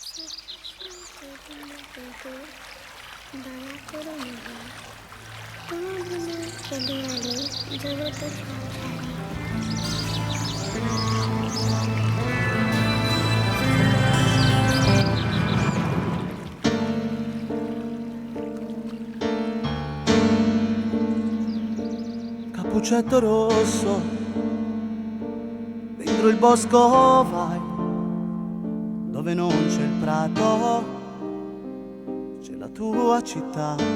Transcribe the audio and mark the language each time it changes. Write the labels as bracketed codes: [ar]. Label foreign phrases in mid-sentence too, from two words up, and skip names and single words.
[bn] দয়া করো না, তোমার বিনা দেয়ালে জগত সংসারে। [it] Cappuccetto rosso, dentro il bosco vai, dove non c'è il prato, c'è la tua città.